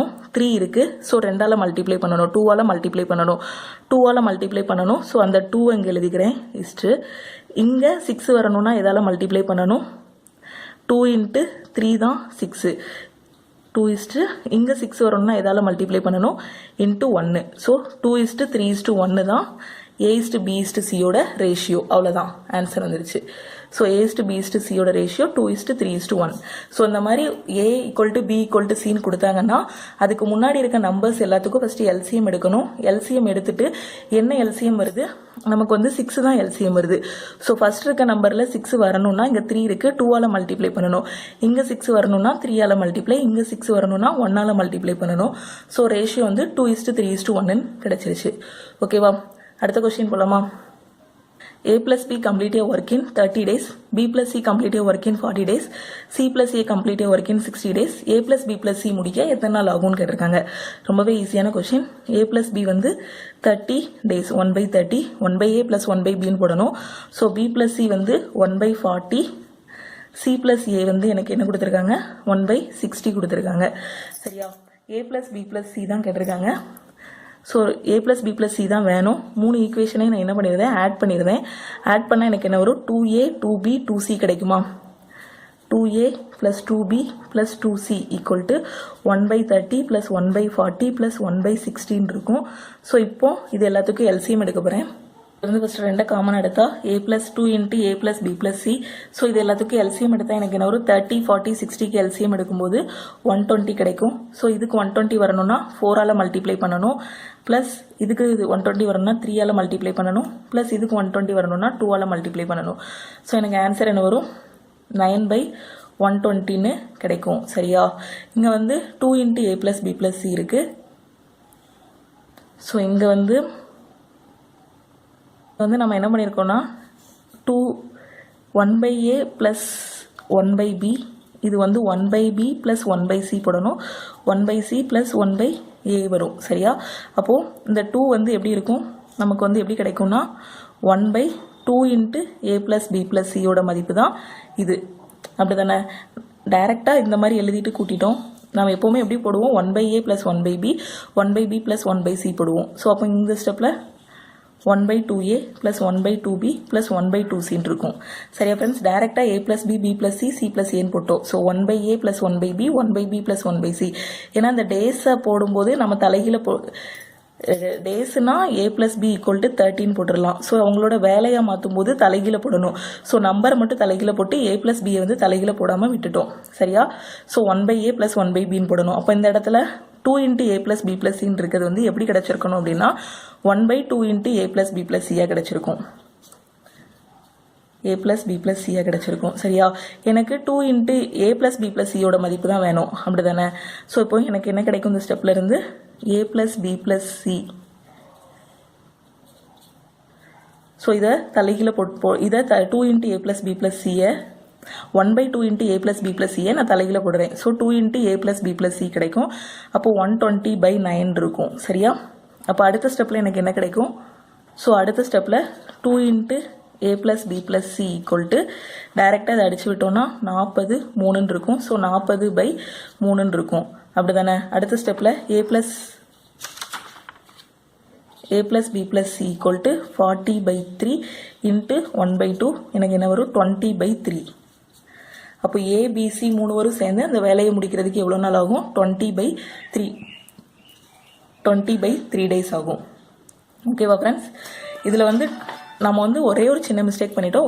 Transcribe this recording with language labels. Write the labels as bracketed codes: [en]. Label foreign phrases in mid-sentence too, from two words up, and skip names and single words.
[ta] 3 இருக்குது, ஸோ 2ஆல் மல்டிப்ளை பண்ணணும், 2ஆல் மல்டிப்ளை பண்ணணும், 2ஆல் மல்டிப்ளை பண்ணணும். ஸோ அந்த 2 இங்கே எழுதிக்கிறேன் இஸ்ட்டு. இங்கே 6 வரணும்னா எதால் மல்டிப்ளை பண்ணணும்? 2 × 3 தான் 6. 2 இஸ்ட்டு இங்கே 6 வரணும்னா எதால் மல்டிப்ளை பண்ணணும்? இன்ட்டு 1. ஸோ 2:3:1 தான் [en] a is to b is to c [ta] யோட ரேஷியோ. அவ்வளோதான், ஆன்சர் வந்துருச்சு. ஸோ [en] a is to b is to c [ta] யோட ரேஷியோ 2:3:1. ஸோ இந்த மாதிரி [en] a equal to b equal to [ta] சின்னு கொடுத்தாங்கன்னா அதுக்கு முன்னாடி இருக்க நம்பர்ஸ் எல்லாத்துக்கும் [en] first LCM [ta] எடுக்கணும். எல்சிஎம் எடுத்துட்டு என்ன எல்சிஎம் வருது? நமக்கு வந்து 6 தான் எல்சிஎம் வருது. ஸோ ஃபர்ஸ்ட் இருக்க நம்பரில் 6 வரணும்னா இங்கே 3 இருக்குது, 2ஆல் மல்டிப்ளை பண்ணணும். இங்கே 6 வரணும்னா 3ஆல் மல்டிப்ளை, இங்கே 6 வரணும்னா 1ஆல் மல்டிப்ளை பண்ணணும். ஸோ ரேஷியோ வந்து 2:3:1 கிடைச்சிருச்சு. ஓகேவா, அடுத்த கொஸ்டின் போலாமா? [en] a plus b complete a work in 30 days, b plus c complete a work in 40 days, c plus a complete a work in 60 days, a plus b plus c [ta] முடிக்க எத்தனை நாள் ஆகும்னு கேட்டிருக்காங்க. ரொம்பவே ஈஸியான கொஸ்டின். [en] a plus b [ta] வந்து [en] 30 days, [ta] 1/30, [en] 1/a plus 1/b [ta] ன்னு போடணும். ஸோ [en] b plus c [ta] வந்து 1/40, [en] c plus a [ta] வந்து எனக்கு என்ன கொடுத்துருக்காங்க? 1/60 கொடுத்துருக்காங்க. சரியா, [en] a plus b plus c [ta] தான் கேட்டிருக்காங்க. ஸோ [en] a plus b plus c [ta] தான் வேணும். 3 ஈக்குவேஷனையும் நான் என்ன பண்ணியிருந்தேன்? ஆட் பண்ணியிருந்தேன். ஆட் பண்ணால் எனக்கு என்ன வரும்? 2a 2b 2c கிடைக்குமா? [en] 2a plus 2b plus 2c equal to 1/30 plus 1/40 plus 1/16 இருக்கும். [ta] ஸோ இப்போ இது எல்லாத்துக்கும் எல்சிஎம் எடுக்க போகிறேன். வந்து [en] first 2 common [ta] எடுத்தா [en] a plus 2 × a plus b plus c. [ta] ஸோ இது எல்லாத்துக்கும் எல்சிஎம் எடுத்தால் எனக்கு என்ன ஒரு 30, 40, 60க்கு எல்சிஎம் எடுக்கும்போது 120 கிடைக்கும். ஸோ இதுக்கு 120 வரணும்னா 4ஆல் மல்டிப்ளை பண்ணணும், ப்ளஸ் இதுக்கு இது 120 வரணும்னா 3ஆல் மல்டிப்ளை பண்ணணும், ப்ளஸ் இதுக்கு 120 வரணும்னா 2ஆல் மல்டிப்ளை பண்ணணும். ஸோ எனக்கு ஆன்சர் என்ன வரும்? 9/120ன்னு கிடைக்கும். சரியா, இங்கே வந்து [en] 2 × a plus b plus c [ta] இருக்குது. ஸோ இங்கே வந்து நம்ம என்ன பண்ணியிருக்கோம்னா [en] 1/a plus 1/b, [ta] இது வந்து [en] 1/b plus 1/c [ta] போடணும், [en] 1/c plus 1/a [ta] வரும். சரியா, அப்போது இந்த 2 வந்து எப்படி இருக்கும்? நமக்கு வந்து எப்படி கிடைக்கும்னா [en] 1/2 × a plus b plus c [ta] யோட மதிப்பு தான் இது. அப்படி தானே, டைரெக்டாக இந்த மாதிரி எழுதிட்டு கூட்டிட்டோம். நம்ம எப்போவுமே எப்படி போடுவோம்? [en] 1/a plus 1/b, 1/b plus 1/c போடுவோம். [ta] ஸோ அப்போ இந்த ஸ்டெப்பில் [en] 1/2a plus 1/2b plus 1/2c [ta] இருக்கும். சரியா ஃப்ரெண்ட்ஸ், டைரெக்டாக [en] a plus b, b plus c, c plus a [ta] போட்டோம். ஸோ [en] 1/a plus 1/b, 1/b plus 1/c. [ta] ஏன்னா இந்த டேஸை போடும்போது நம்ம தலைகீழ டேஸ்னா [en] a plus b equal to 13 [ta] போட்டுடலாம். ஸோ அவங்களோட வேலையாக மாற்றும் போது தலைகீழ போடணும். ஸோ நம்பரை மட்டும் தலைகீழ போட்டு [en] a plus b [ta] வந்து தலைகீழ போடாமல் விட்டுட்டோம். சரியா, ஸோ [en] 1/a plus 1/b [ta] ன்னு போடணும். அப்போ இந்த இடத்துல [en] 2 × a plus b plus c [ta] இருக்கிறது வந்து எப்படி கிடைச்சிருக்கணும் அப்படின்னா [en] 1/2 × a plus b plus c [ta] கிடைச்சிருக்கும். [en] a plus b plus c [ta] கிடைச்சிருக்கும். சரியா, எனக்கு [en] 2 × a plus b plus c [ta] யோட மதிப்பு தான் வேணும். அப்படி தானே, ஸோ இப்போ எனக்கு என்ன கிடைக்கும்? இந்த ஸ்டெப்ல இருந்து [en] a plus b plus c. [ta] ஸோ இதை தலைகீழ இதை [en] 2 × a plus b plus c 1/2 × a plus b plus c [ta] நான் தலைகீழ போடுறேன். ஸோ [en] 2 × a plus b plus c [ta] கிடைக்கும். அப்போ 120/9 இருக்கும். சரியா, அப்போ அடுத்த ஸ்டெப்பில் எனக்கு என்ன கிடைக்கும்? ஸோ அடுத்த ஸ்டெப்பில் [en] 2 × a plus b plus c equal to [ta] டைரெக்டாக அதை அடிச்சு விட்டோம்னா 40/3 இருக்கும். ஸோ 40/3 இருக்கும். அப்படி தானே, அடுத்த ஸ்டெப்பில் [en] a plus b plus c equal to 40/3 × 1/2 [ta] எனக்கு என்ன வரும்? 20/3. அப்போ a b c 3 வரும் சேர்ந்து அந்த வேலையை முடிக்கிறதுக்கு எவ்வளோ நாள் ஆகும்? 20/3 டேஸ் ஆகும். ஓகேவா ஃப்ரெண்ட்ஸ், இதில் வந்து நம்ம வந்து ஒரே ஒரு சின்ன மிஸ்டேக் பண்ணிட்டோம்.